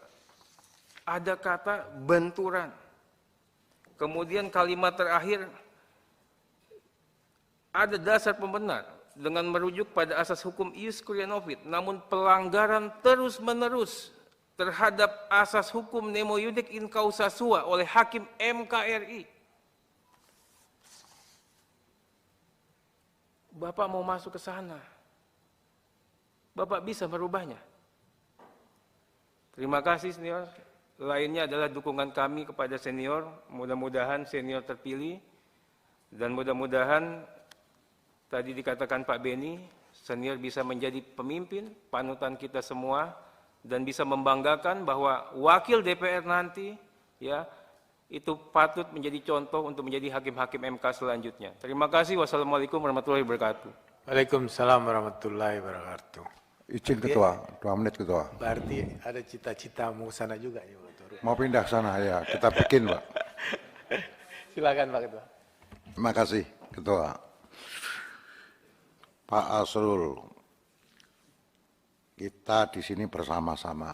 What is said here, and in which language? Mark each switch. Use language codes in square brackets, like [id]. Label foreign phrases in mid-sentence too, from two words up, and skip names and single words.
[id] Ada kata benturan. Kemudian kalimat terakhir, ada dasar pembenar dengan merujuk pada asas hukum [la] ius kurianovit, [id] namun pelanggaran terus-menerus terhadap asas hukum [la] nemo iudec in causa sua [id] oleh Hakim MKRI. Bapak mau masuk ke sana, Bapak bisa merubahnya. Terima kasih senior. Lainnya adalah dukungan kami kepada senior. Mudah-mudahan senior terpilih. Dan mudah-mudahan tadi dikatakan Pak Beni, senior bisa menjadi pemimpin, panutan kita semua. Dan bisa membanggakan bahwa wakil DPR nanti ya itu patut menjadi contoh untuk menjadi hakim-hakim MK selanjutnya. Terima kasih. [ar] والسلام عليكم ورحمة الله وبركاته. وعليكم السلام ورحمة الله وبركاته. [id] Izin Ketua, 2 menit Ketua. Berarti ada cita-cita mau sana juga ya, Pak. Mau pindah ke sana ya, kita bikin Pak. Silakan Pak Ketua. Terima kasih Ketua. Pak Asrul, kita di sini bersama-sama.